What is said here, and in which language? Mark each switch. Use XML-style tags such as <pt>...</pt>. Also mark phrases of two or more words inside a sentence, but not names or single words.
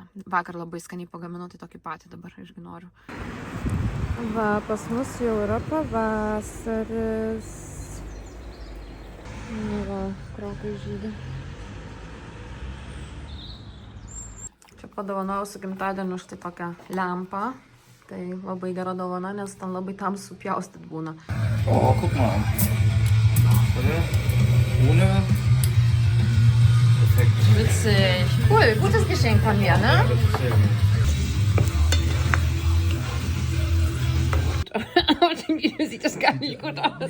<lt>Vakar labai skaniai pagamino, tai tokį patį dabar irgi noriu. Va, pas mus jau yra pavasaris. Nu va, krokai žydi. Čia padovanojau su gimtadieniu štai tokią lempą. Tai labai gera dovana, nes ten labai tamsu pjaustyt būna. O,</lt> <de>guck mal. Ohne. Witzig. Cool, gutes Geschenk von mir, ne? Auf dem Video sieht das gar nicht gut aus.</de>